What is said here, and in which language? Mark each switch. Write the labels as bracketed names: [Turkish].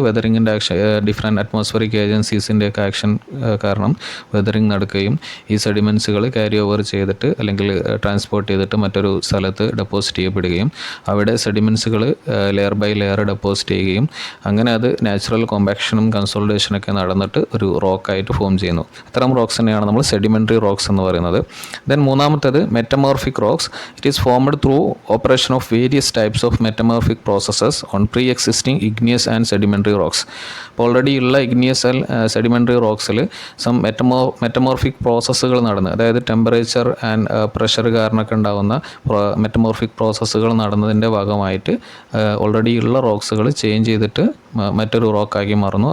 [Malayalam] വെതറിങ്ങിൻ്റെ action, different atmospheric ഏജൻസീസിൻ്റെയൊക്കെ action കാരണം weathering നടക്കുകയും ഈ സെഡിമെൻറ്റ്സുകൾ ക്യാരി ഓവർ ചെയ്തിട്ട് അല്ലെങ്കിൽ ട്രാൻസ്പോർട്ട് ചെയ്തിട്ട് മറ്റൊരു സ്ഥലത്ത് ഡെപ്പോസിറ്റ് ചെയ്യപ്പെടുകയും അവിടെ സെഡിമെൻറ്റ്സുകൾ ലെയർ ബൈ ലെയർ ഡെപ്പോസിറ്റ് ചെയ്യുകയും അങ്ങനെ അത് നാച്ചുറൽ കോമ്പാക്ഷനും കൺസോളിഡേഷനൊക്കെ നടന്നിട്ട് ഒരു റോക്കായിട്ട് ഫോം ചെയ്യുന്നു. അത്തരം റോക്സിനെയാണ് നമ്മൾ സെഡിമെൻ്ററി റോക്സ് എന്ന് പറയുന്നത്. ദെൻ മൂന്നാമത്തേത് metamorphic rocks. [English] It is formed through operation of various types of metamorphic processes on pre-existing igneous and sedimentary rocks. [Malayalam] Already ഉള്ള ഇഗ്നിയസ് സെഡിമെൻ്ററി റോക്സിൽ സം മെറ്റമോർഫിക് പ്രോസസ്സുകൾ നടന്ന്, അതായത് ടെമ്പറേച്ചർ ആൻഡ് പ്രഷർ കാരണമൊക്കെ ഉണ്ടാകുന്ന മെറ്റമോർഫിക് പ്രോസസ്സുകൾ നടന്നതിൻ്റെ ഭാഗമായിട്ട് ഓൾറെഡി ഉള്ള റോക്സുകൾ ചേഞ്ച് ചെയ്തിട്ട് മറ്റൊരു റോക്കാക്കി മാറുന്നു.